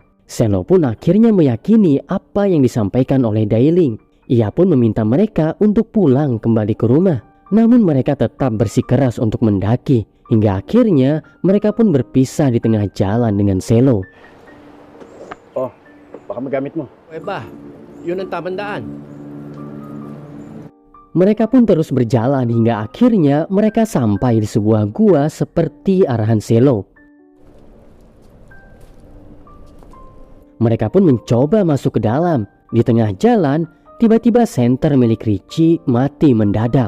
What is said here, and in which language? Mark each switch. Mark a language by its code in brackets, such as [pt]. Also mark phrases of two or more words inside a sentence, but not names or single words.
[id] Selo pun akhirnya meyakini apa yang disampaikan oleh Dailing. Ia pun meminta mereka untuk pulang kembali ke rumah. Namun mereka tetap bersikeras untuk mendaki. Hingga akhirnya mereka pun berpisah di tengah jalan dengan Selo. [tl] Oh, baka magamit mo. Ba, yun ang tamang daan. [id] Mereka pun terus berjalan hingga akhirnya mereka sampai di sebuah gua seperti arahan Selo. Mereka pun mencoba masuk ke dalam. Di tengah jalan, tiba-tiba senter milik Richie mati mendadak.